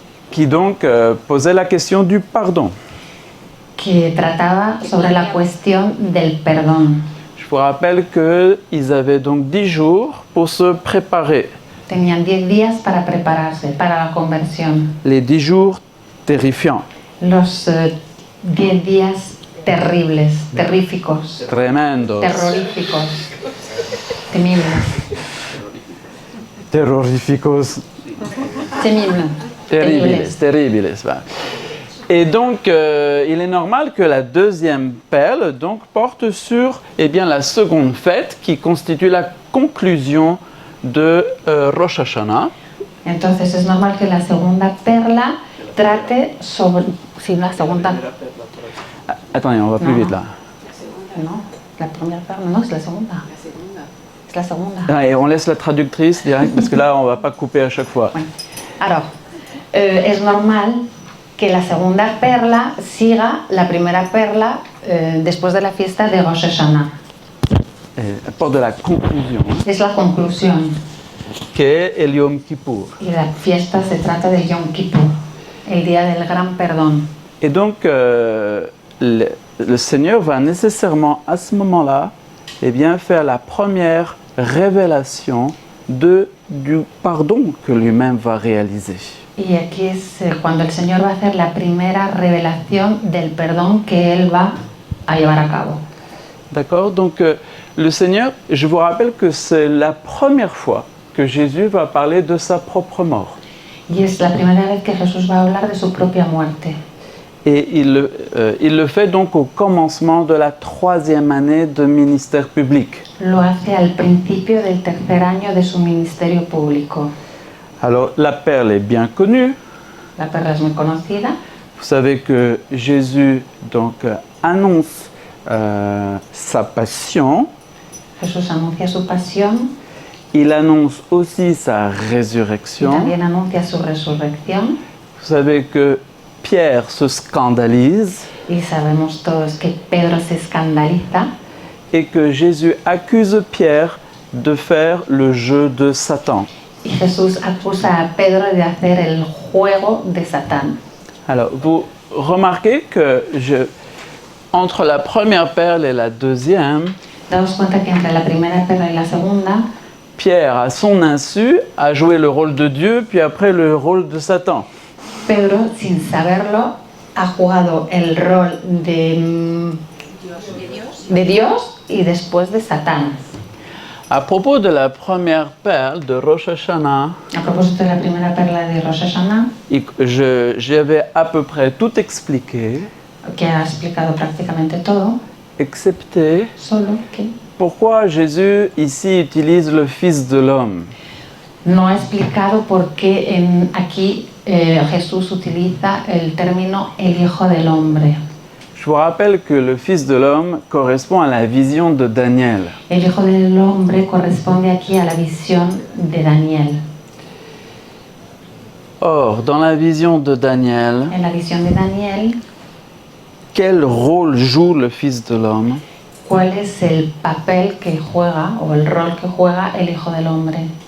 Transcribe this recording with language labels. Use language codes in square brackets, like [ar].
[fr] qui donc posait la question du pardon. [es] que trataba sobre la cuestión del perdón. [fr] Je vous rappelle qu'ils avaient donc 10 jours pour se préparer. [es] Tenían 10 días para prepararse para la conversión. [fr] Les 10 jours terrifiants, [es] Los 10 días terribles, terríficos, tremendos, terroríficos, temibles, terroríficos, temibles, terribles. [fr] Voilà. Et donc, il est normal que la deuxième perle donc, porte sur la seconde fête qui constitue la conclusion de Rosh Hashanah. [es] Entonces es normal que la segunda perla trate sobre... Sí, la segunda... [fr] Attendez, on va plus vite là. [es] No, la primera perla, no, es la segunda. Es la segunda. [fr] Ah, et on laisse la traductrice direct parce que là, on ne va pas couper à chaque fois. [es] Bueno, alors, es normal que la segunda perla siga la primera perla después de la fiesta de Rosh Hashanah. [fr] Porte de la conclusion, [es] Es la conclusión. que est el Yom Kippur. Y la fiesta se trata de Yom Kippur, el día del gran perdón. [fr] Et donc, le Seigneur va nécessairement à ce moment-là faire la première révélation du pardon que lui-même va réaliser. [es] Y aquí es cuando el Señor va a hacer la primera revelación del perdón que Él va a llevar a cabo. [fr] D'accord? Donc, le Seigneur, je vous rappelle que c'est la première fois que Jésus va parler de sa propre mort. [es] Y es la primera vez que Jesús va a hablar de su propia muerte. [fr] Et il le fait donc au commencement de la 3e année de ministère public. [es] Lo hace al principio del tercer año de su ministerio público. [fr] Alors, la perle est bien connue. [es] La perla es muy conocida. [fr] Vous savez que Jésus donc annonce sa passion. [es] Jesús anuncia su pasión [fr] Il annonce aussi sa [es] y [fr] résurrection. [es] también anuncia su resurrección. [fr] Vous savez que Pierre se scandalise [es] Y sabemos todos que Pedro se escandaliza [fr] et que Jésus accuse Pierre de faire le jeu de Satan. [es] y Jesús acusa a Pedro de hacer el juego de Satán. [fr] Alors, vous remarquez que entre la première perle et la deuxième, [es] Damos cuenta que entre la primera perla y la segunda, [fr] Pierre, à son insu, a joué le rôle de Dieu, puis après le rôle de Satan. [es] Pedro, sin saberlo, ha jugado el rol de Dios y después de Satán. [fr] À propos de la première perle de Rosh Hashanah, [es] A propósito de la primera perla de Rosh Hashanah, [fr] j'avais à peu près tout expliqué, [es] que ha explicado prácticamente todo, [fr] excepté [es] solo que [fr] pourquoi Jésus ici utilise le Fils de l'homme. [es] no ha explicado por qué aquí Jesús utiliza el término el Hijo del Hombre. [fr] Je vous rappelle que le Fils de l'homme correspond à la vision de Daniel. [es] El Hijo del Hombre corresponde aquí a la visión de Daniel. [fr] Or, dans la vision de Daniel, [es] En la visión de Daniel, [fr] quel rôle joue le Fils de l'homme? [es] ¿cuál es el papel que juega o el rol que juega el Hijo del Hombre?